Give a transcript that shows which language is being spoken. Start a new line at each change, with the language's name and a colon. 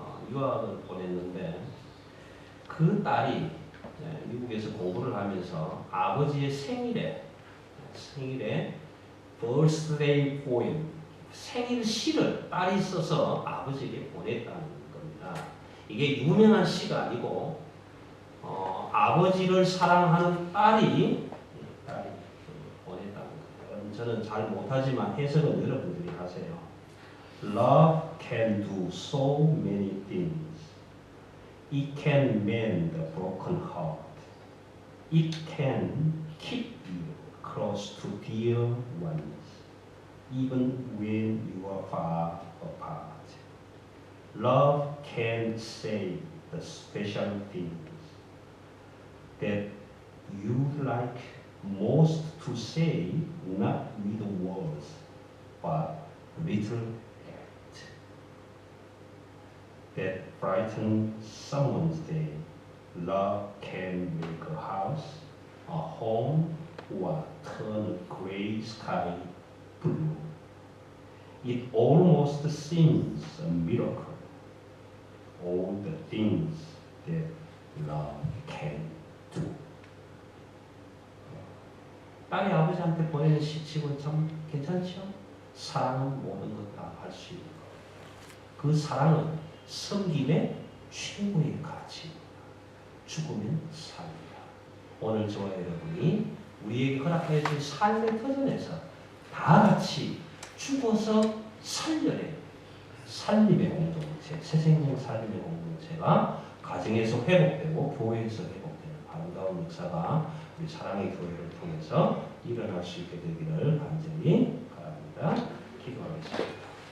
Korean: 유학을 보냈는데 그 딸이 미국에서 공부를 하면서 아버지의 생일에 birthday poem 생일 시를 딸이 써서 아버지에게 보냈다는 겁니다. 이게 유명한 시가 아니고 아버지를 사랑하는 딸이 보냈다는 거예요. 저는 잘 못하지만 해석은 여러분들이 하세요.
English: Love can do so many things. It can mend a broken heart. It can keep you close to dear ones, even when you are far apart. Love can say the special things that you like most to say, not with words, but little act that brighten someone's day. Love can make a house, a home, or turn a gray sky blue. It almost seems a miracle. All the things that love can do.
Korean: 딸이 아버지한테 보내는 시집은 참 괜찮죠? 사랑은 모든 것 다 할 수 있는 것. 그 사랑은 섬김의 최고의 가치입니다. 죽으면 삽니다. 오늘 저와 여러분이 우리에게 허락해 주신 삶의 터전에서 다 같이 죽어서 살려내 살림의 공동체, 새생명 살림의 공동체가 가정에서 회복되고 교회에서 회복되는 아름다운 역사가 우리 사랑의 교회를 통해서 일어날 수 있게 되기를 간절히 바랍니다. 기도하겠습니다.